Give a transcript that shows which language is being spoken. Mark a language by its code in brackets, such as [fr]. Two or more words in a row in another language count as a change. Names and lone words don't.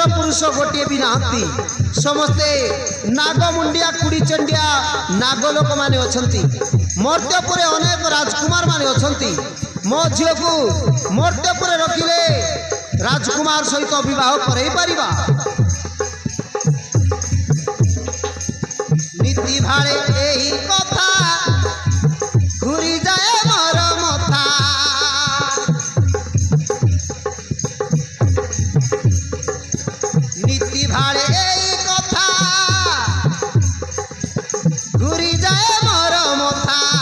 [or] ପୁରୁଷ ଗୋଟିଏ ବି ନାହାନ୍ତି ସମସ୍ତେ ନାଗମୁଣ୍ଡିଆ କୁଡ଼ିଚଣ୍ଡିଆ ନାଗ ଲୋକମାନେ ଅଛନ୍ତି ମର୍ତ୍ତ୍ୟପୁରେ ଅନେକ ରାଜକୁମାର ମାନେ ଅଛନ୍ତି ମୋ ଝିଅକୁ ମର୍ତ୍ତ୍ୟପୁରେ ରଖିଲେ ରାଜକୁମାର ସହିତ ବିବାହ କରେଇ ପାରିବା ନୀତି ଭାଳେ ଏହି କଥା ଘୁରି ଯାଏ ମୋର ମଥା ନୀତି ଭାଳେ ଏହି କଥା ଘୁରି ଯାଏ ମୋର ମଥା